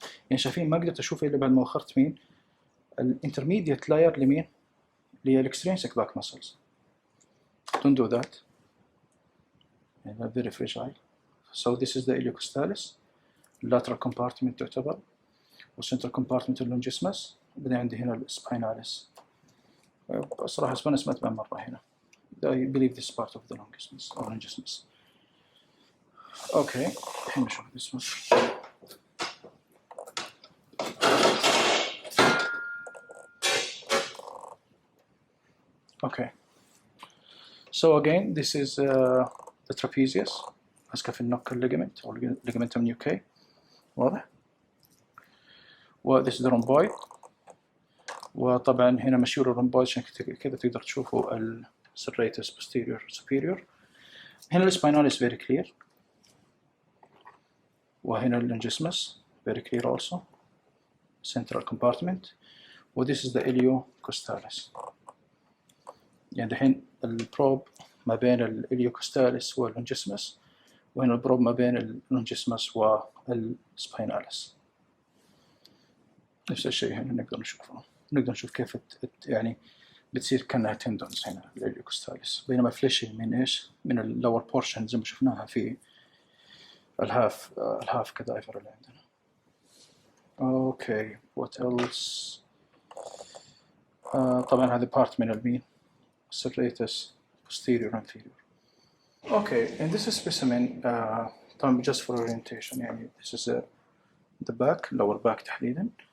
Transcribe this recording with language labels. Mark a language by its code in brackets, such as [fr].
[ar] يعني شايفين ما قدرت أشوف إلا بعد ما أخرت مين intermediate layer لمين للextrinsic back muscles. [en] Don't do that. [ar] يعني [en] very fragile. So this is the iliocostalis. lateral compartment تعتبر والcentral compartment اللونجيسمس. [ar] بعدين عندي هنا السبايناليس. صراحة ما سمعت بها مرة هنا. [en] I believe this is part of the longismus or longismus. Okay, [ar] الحين نشوف [en] this one. Okay. So again, this is the trapezius. [ar] ماسكة في النوكل ligament أو ligamentum nuchae. واضح؟ و [en] this is the rhomboid. [ar] وطبعا هنا مشيور الرمبويد عشان كذا تقدر تشوفوا serratus posterior superior. [en] هنا الspinalis very clear. وهنا اللونجيسمس very clear also. Central compartment. و this is the iliocostalis. [ar] يعني الحين البروب ما بين الإليوكوستاليس واللونجيسمس. وهنا البروب ما بين اللونجيسمس والسبايناليس. نفس الشيء هنا نقدر نشوفه. نقدر نشوف كيف يعني بتصير كأنها تندونز هنا الإليوكوستاليس. بينما فليشي من إيش؟ من اللور بورشن زي ما شفناها في الهاف كدايفر اللي عندنا. [en] Okay, what else? [ar] طبعا هذا part من المين [en] serratus posterior inferior. Okay, and this is specimen. طبعا just for orientation يعني this is the back, lower back تحديدا.